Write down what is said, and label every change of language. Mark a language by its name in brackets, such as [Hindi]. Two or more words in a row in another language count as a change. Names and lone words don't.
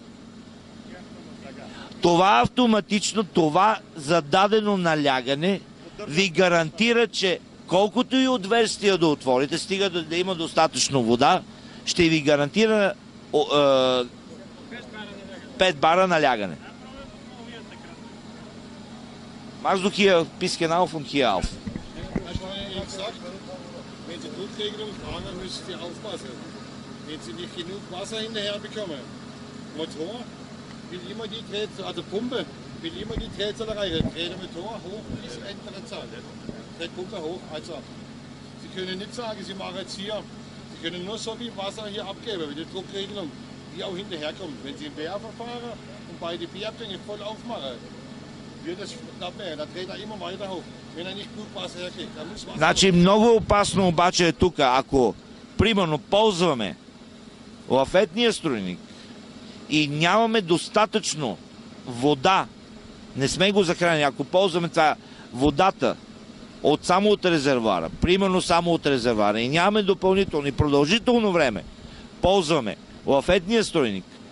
[Bulgarian] Това автоматично, това зададено налягане ви гарантира, че колкото и отверстия да отворите, стига да има достатъчно вода, ще ви гарантира 5 бара налягане. [German] Machst du hier ein bisschen auf und hier auf? Wenn Sie Druckregelung fahren, müssen Sie aufpassen. Wenn Sie nicht genug Wasser hinterher bekommen. Motor will immer die Drehzahl, also Pumpe will immer die Drehzahl erreichen. Dreht der Motor hoch bis andere Zahl. Dreht Pumpe hoch, also. Sie können nicht sagen, Sie machen jetzt hier. Sie können nur so viel Wasser hier abgeben, mit der Druckregelung, die auch hinterherkommt. Wenn Sie einen Werfer fahren und beide Bärgänge voll aufmachen, wird es knapp mehr. Da dreht er immer weiter hoch. Wenn er nicht gut Wasser herkriegt, dann muss Wasser. [Bulgarian] Значи много опасно обаче е тук, ако примерно ползваме лафетния струйник и нямаме достатъчно вода, не сме го захранили, ако ползваме това водата само от резервуара, примерно само от резервуара и нямаме допълнително и продължително време, ползваме лафетния струйник,